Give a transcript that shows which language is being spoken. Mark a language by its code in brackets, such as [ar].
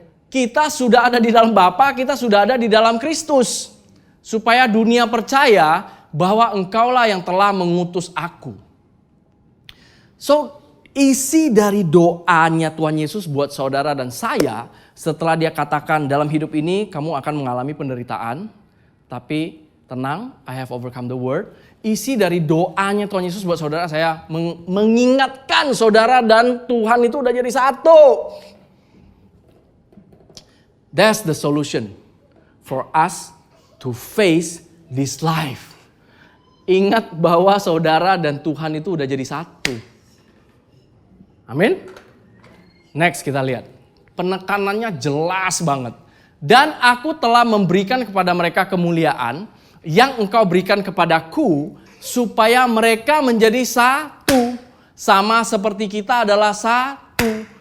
[id] Kita sudah ada di dalam Bapa, kita sudah ada di dalam Kristus. Supaya dunia percaya bahwa engkaulah yang telah mengutus aku. So, isi dari doanya Tuhan Yesus buat saudara dan saya, setelah dia katakan dalam hidup ini kamu akan mengalami penderitaan. Tapi tenang, [en] I have overcome the world. [id] Isi dari doanya Tuhan Yesus buat saudara saya mengingatkan saudara dan Tuhan itu udah jadi satu. [en] That's the solution for us to face this life. [id] Ingat bahwa saudara dan Tuhan itu udah jadi satu. Amin. Next kita lihat. Penekanannya jelas banget. Dan aku telah memberikan kepada mereka kemuliaan yang engkau berikan kepadaku, supaya mereka menjadi satu, sama seperti kita adalah satu.